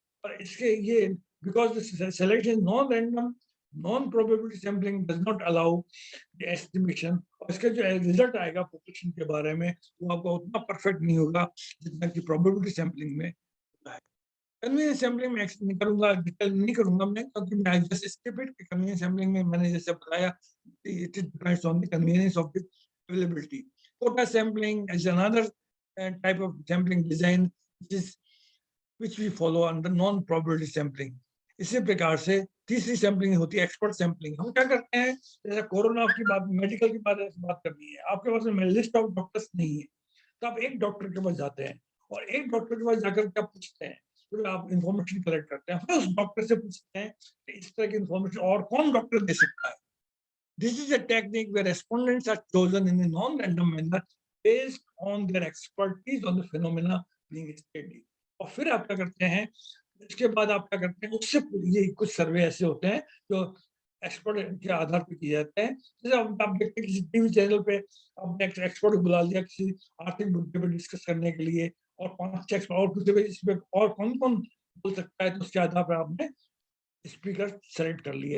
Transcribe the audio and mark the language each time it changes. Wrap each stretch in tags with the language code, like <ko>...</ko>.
<hi>और इसके ये because selection non random, non probability sampling</hi> <en>does not allow the estimation,</en> <hi>और इसका जो रिजल्ट आएगा पॉपुलेशन के बारे में वो आपका उतना परफेक्ट नहीं होगा जितना कि प्रोबेबिलिटी सैंपलिंग में होता है. कन्वीनियंस सैम्पलिंग में नहीं करूंगा, डिटेल नहीं करूंगा मैं, क्योंकि मैं</hi> <en>Just skip it.</en> <hi>Convenience sampling में मैंने जैसे बताया,</hi> <en>It depends on the convenience of the availability. Quota sampling is another type of sampling design which we follow under non-probability sampling.</en> <hi>इसी प्रकार से तीसरी सैम्पलिंग होती है एक्सपर्ट सैम्पलिंग। हम क्या करते हैं, जैसे कोरोना की बात, मेडिकल की बात करनी है, आपके पास में लिस्ट ऑफ डॉक्टर्स नहीं है, तो आप एक डॉक्टर के पास जाते हैं और एक डॉक्टर के पास जाकर के आप पूछते हैं, तो आप इंफॉर्मेशन कलेक्ट करते हैं, फिर उस डॉक्टर से पूछते हैं कि इस तरह की इंफॉर्मेशन और कौन डॉक्टर दे सकता है।</hi> <en>This is a technique where respondents are chosen in a non-random manner based on their expertise on the phenomena being studied.</en> <hi>और फिर आप क्या करते हैं, इसके बाद आप क्या करते हैं, उससे ये कुछ सर्वे ऐसे होते हैं जो एक्सपर्ट के आधार पर किए जाते हैं। जैसे आप देखते हैं किसी टीवी चैनल पे आपने एक्सपर्ट को बुला लिया किसी आर्थिक मुद्दे पर डिस्कस करने के लिए, और 5 एक्सपर्ट और पूछे इस पे और कौन कौन बोल सकता है, तो उसके आधार पर आपने स्पीकर सेलेक्ट कर लिए।</hi>